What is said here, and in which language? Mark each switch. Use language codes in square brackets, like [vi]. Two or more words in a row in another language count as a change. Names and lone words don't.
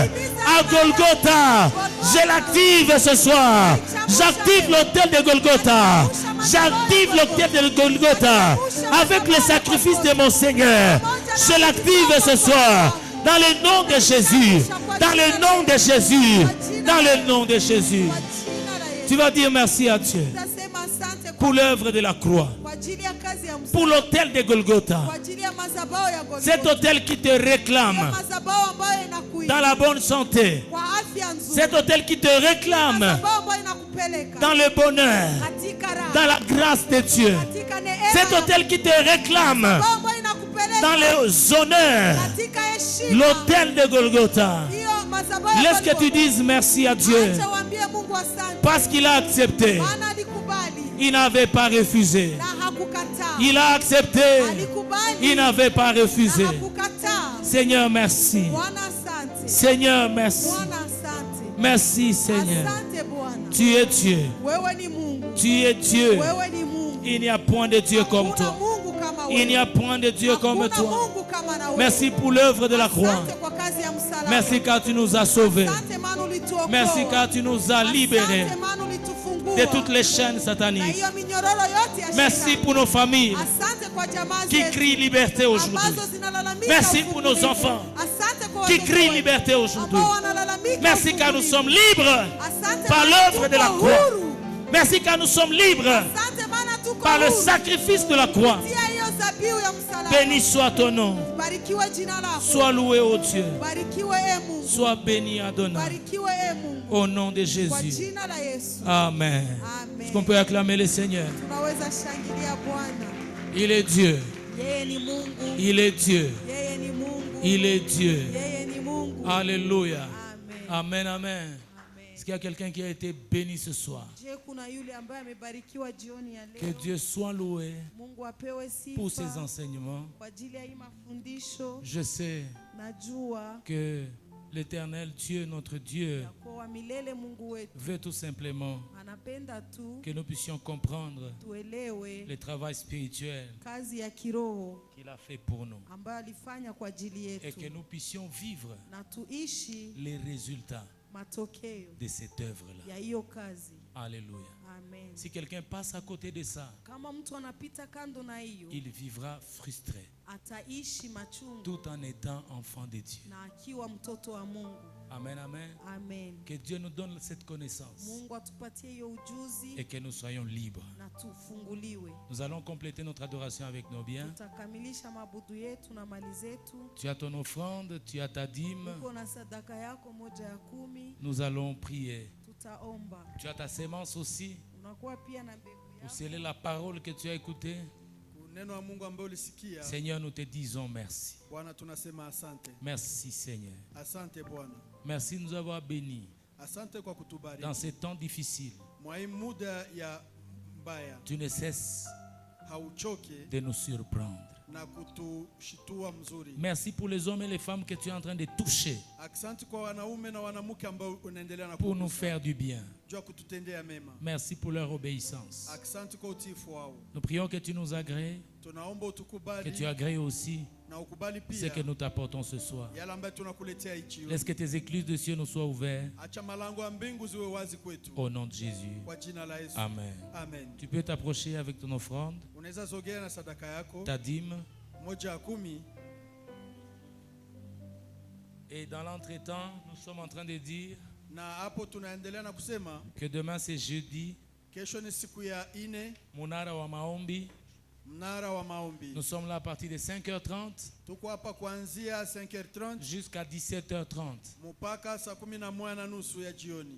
[fr] À Golgotha, je l'active ce soir. J'active l'autel de Golgotha. J'active l'autel de Golgotha avec le sacrifice de mon Seigneur. Je l'active ce soir dans le nom de Jésus. Dans le nom de Jésus. Dans le nom de Jésus. [sw] Kwa jina la Yesu. [fr] Tu vas dire merci à Dieu [sw] Tutasema asante [fr] pour l'œuvre de la croix, [sw] kwa ajili ya kazi ya [fr] pour [sw] msalaba, [fr] l'autel de Golgotha. [sw] kwa ajili ya madhabahu ya Golgotha. [fr] Cet autel qui te réclame [sw] Madhabahu ambayo inakuita [fr] dans la bonne santé. [sw] kwa afya nzuri. [fr] Cet autel qui te réclame [sw] Madhabahu ambayo inakupeleka [fr] dans le bonheur, [sw] katika raha, [fr] dans la grâce de Dieu. [sw] katika neema. [fr] Cet autel qui te réclame [sw] Madhabahu ambayo inakupeleka [fr] dans les honneurs, [sw] katika heshima. [fr] l'autel de Golgotha. [sw] Hiyo madhabahu ya [fr] Laisse que tu [sw] Golgotha. [fr] dises merci à Dieu [sw] Acha uambie Mungu asante. [fr] parce qu'il a accepté. [sw] Maana alikubali [fr] Il n'avait pas refusé. [sw] na hakukataa. [fr] Il a accepté. [sw] Alikubali [fr] Il n'avait pas refusé. [sw] na hakukataa. [fr] Seigneur, merci. [sw] Bwana asante. [fr] Seigneur, merci. [sw] Bwana asante. [fr] Merci, Seigneur. [sw] Asante Bwana. [fr] Tu es Dieu. [sw] Wewe ni Mungu. [fr] Tu es Dieu. [sw] Wewe ni Mungu. [fr] Il n'y a point de Dieu comme [sw] Hakuna [fr] toi. [sw] Mungu kama wewe. [fr] Il n'y a point de Dieu comme [sw] Hakuna [fr] toi. [sw] Mungu kama na wewe. [fr] Merci pour l'œuvre de la croix. [sw] Asante kwa kazi ya msalaba. [fr] Merci car tu nous as sauvés. [sw] Asante maana ulituokoa. [fr] Merci car tu nous as libérés [sw] Asante maana ulitufungua. [fr] de toutes les chaînes [sw] Na [fr] sataniques. [sw] hiyo minyororo yote ya [fr] Merci [sw] shetani. [fr] pour nos familles [sw] Asante kwa jamaa [fr] qui [sw] zetu [fr] crient liberté aujourd'hui. [sw] ambazo zinalalamika [fr] Merci pour nos [sw] ufungulivu. [fr] enfants [sw] Asante kwa [fr] qui [sw] watoto [fr] crient [sw] wetu [fr] liberté aujourd'hui. [sw] ambao wanalalamika [fr] Merci car nous [sw] ufungulivu. [fr] sommes libres [sw] Asante [fr] par [sw] maana [fr] l'œuvre de la [sw] tuko [fr] croix. [sw] huru. [fr] Merci car nous sommes libres [sw] Asante maana tuko [fr] par le [sw] huru. [fr] sacrifice de la croix. [sw] Kupitia hiyo dhabihu ya msalaba. [fr] Béni soit ton nom. [sw] Barikiwe jina lako. [fr] Sois loué, ô Dieu. [sw] Barikiwe e Mungu. [fr] Sois béni, Adonai. [sw] Barikiwe e Mungu. [fr] Au nom de [sw] Kwa [fr] Jésus. [sw] jina la Yesu. Amen. [fr] Est-ce qu'on peut acclamer le Seigneur? [sw] Tunaweza shangilia Bwana. [fr] Il est Dieu. [sw] Yeye ni Mungu. [fr] Il est Dieu. [sw] Yeye ni Mungu. [fr] Il est Dieu. [sw] Yeye ni Mungu. [fr] Alléluia. Amen. Amen, amen. Est-ce qu'il y a quelqu'un qui a été béni ce soir? [sw] Je, kuna yule ambaye amebarikiwa jioni ya [fr] Que [sw] leo? [fr] Dieu soit loué [sw] Mungu apewe [fr] pour ses [sw] sifa [fr] enseignements. [sw] kwa ajili ya hii mafundisho. [fr] Je sais [sw] Najua [fr] que l'Éternel Dieu, notre Dieu, [sw] ya kwa milele Mungu wetu [fr] veut tout simplement [sw] anapenda tu [fr] que nous puissions comprendre [sw] tuelewe [fr] le travail spirituel [sw] kazi ya kiroho [fr] qu'il a fait pour nous [sw] ambayo alifanya kwa ajili [fr] et [sw] yetu, [fr] que nous puissions vivre [sw] na tuishi [fr] les résultats [sw] matokeo [fr] de cette œuvre-là. [sw] ya hiyo kazi. [fr] Alléluia. Amen. Si quelqu'un passe à côté de ça, [sw] Kama mtu anapita kando na hiyo, [fr] il vivra frustré [sw] ataishi machungu [fr] tout en étant enfant de Dieu. [sw] na akiwa mtoto wa Mungu. Amen, amen. Amen. [fr] Que Dieu nous donne cette connaissance [sw] Mungu atupatie hiyo ujuzi [fr] et que nous soyons libres. [sw] na tufunguliwe. [fr] Nous allons compléter notre adoration avec nos biens. [sw] Tutakamilisha mabudu yetu na mali zetu. [fr] Tu as ton offrande, tu as ta dîme. [sw] Uko na sadaka yako moja ya 10, [fr] Nous allons prier. [sw] tutaomba. [fr] Tu as ta sémence aussi [sw] Unakuwa pia na mbegu [fr] pour [sw] yako. [fr] sceller la parole que tu as écoutée. [sw] Neno wa Mungu ambaye ulisikia. [fr] Seigneur, nous te disons merci. [sw] Bwana, tunasema asante. [fr] Merci Seigneur. [sw] Asante Bwana. [fr] Merci de nous avoir bénis [sw] Asante kwa kutubariki. [fr] dans ces temps difficiles. [sw] Mwa hii muda ya mbaya [fr] Tu ne cesses [sw] hauchoke [fr] de nous surprendre. [sw] na kutushitua mzuri. [fr] Merci pour les hommes et les femmes que tu es en train de toucher [sw] Asante kwa wanaume na wanamke ambao unaendelea na [fr] pour nous [sw] kugusa. [fr] faire du bien. [sw] Jua kututendea mema. [fr] Merci pour leur obéissance. [sw] Asante kwa utiifu wao. [fr] Nous prions que tu nous agrées, [sw] Tunaomba [fr] que tu [sw] utukubali [fr] agrées aussi [sw] na ukubali [fr] ce [sw] pia [fr] que nous t'apportons ce soir. [sw] yale ambayo tunakuletea hichi. [fr] Laisse que tes écluses de cieux nous soient ouvertes [sw] Acha malango ya mbingu ziwe wazi kwetu. [fr] au nom de Jésus. [sw] Kwa jina la Yesu. Amen. Amen. [fr] Tu peux t'approcher avec ton offrande, [sw] Unaweza zogea na sadaka yako [fr] ta dîme, [sw] moja ya 10. [fr] et dans l'entretemps, nous sommes en train de dire [sw] Na hapo tunaendelea na kusema [fr] que demain c'est jeudi, [sw] kesho ni siku ya 4, Munara wa Maombi. mnara wa maombi. [fr] Nous sommes là à partir de 5h30 [sw] Tuko hapa kuanzia 5h30 [fr] jusqu'à 17h30. [sw] mpaka saa 11:30 ya jioni.